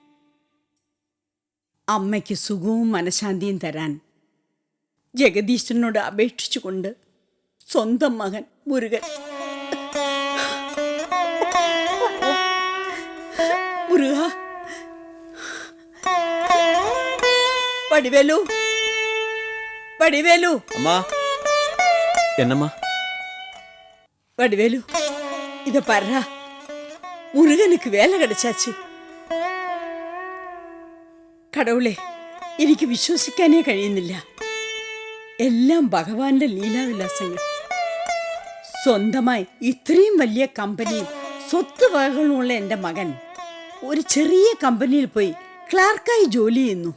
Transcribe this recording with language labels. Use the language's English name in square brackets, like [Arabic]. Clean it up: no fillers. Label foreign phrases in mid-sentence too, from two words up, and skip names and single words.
[Malayalam] അമ്മയ്ക്ക് സുഖവും മനഃശാന്തിയും തരാൻ ജഗദീശനോട് അപേക്ഷിച്ചുകൊണ്ട് സ്വന്തം മകൻ മുരുകൻ. മുരുക, വടിവേലു, വടിവേലു, [Tamil] அம்மா என்னம்மா? வடிவேலு, இத பாருடா, முருகனுக்கு வேலை கிடைச்சாச்சு. [Malayalam] കടവുളെ, എനിക്ക് വിശ്വസിക്കാനേ കഴിയുന്നില്ല. എല്ലാം ഭഗവാന്റെ ലീലാവിലാസങ്ങൾ. സ്വന്തമായി ഇത്രയും വലിയ കമ്പനിയും സ്വത്ത് വകകളുമുള്ള എൻ്റെ മകൻ ഒരു ചെറിയ കമ്പനിയിൽ പോയി ക്ലാർക്കായി ജോലി ചെയ്യുന്നു.